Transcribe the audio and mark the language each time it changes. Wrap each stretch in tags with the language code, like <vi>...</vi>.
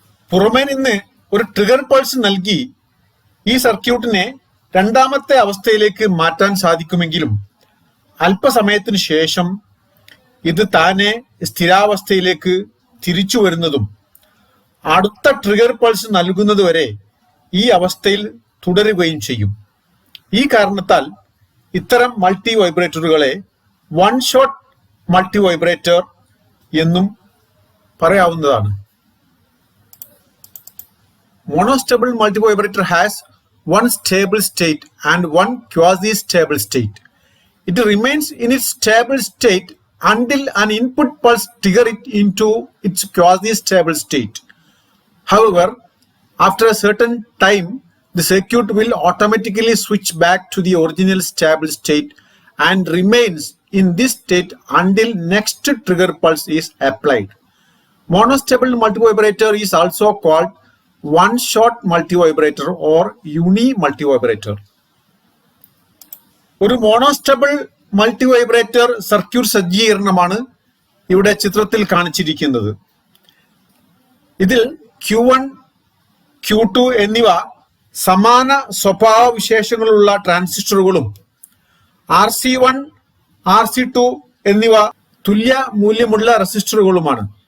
<ml>പുറമേ നിന്ന് ഒരു ട്രിഗർ പൾസ് നൽകി ഈ സർക്യൂട്ടിനെ രണ്ടാമത്തെ അവസ്ഥയിലേക്ക് മാറ്റാൻ സാധിക്കുമെങ്കിലും അല്പസമയത്തിന് ശേഷം ഇത് താനെ സ്ഥിരാവസ്ഥയിലേക്ക് തിരിച്ചു വരുന്നതും അടുത്ത ട്രിഗർ പൾസ് നൽകുന്നതുവരെ ഈ അവസ്ഥയിൽ തുടരുകയും ചെയ്യും. ഈ കാരണത്താൽ ഇത്തരം multi വൈബ്രേറ്ററുകളെ one shot multi vibrator എന്നും പറയാവുന്നതാണ്. മോണോസ്റ്റബിൾ multi vibrator has</ml> <en>one stable state and one quasi-stable state. It remains in its stable state until an input pulse triggers it into its quasi-stable state. However, after a certain time, the circuit will automatically switch back to the original stable state and remains in this state until next trigger pulse is applied. Monostable multivibrator is also called one shot multivibrator or uni multivibrator.</en> <ml>ഒരു മോണോസ്റ്റബിൾ multivibrator circuit സജ്ജീകരണമാണ് ഇവിടെ ചിത്രത്തിൽ കാണിച്ചിരിക്കുന്നത്. ഇതിൽ Q1, Q2 എന്നിവ സമാന സ്വഭാവ വിശേഷങ്ങളുള്ള ട്രാൻസിസ്റ്ററുകളും RC1, RC2 എന്നിവ തുല്യ മൂല്യമുള്ള റെസിസ്റ്ററുകളുമാണ്.</ml>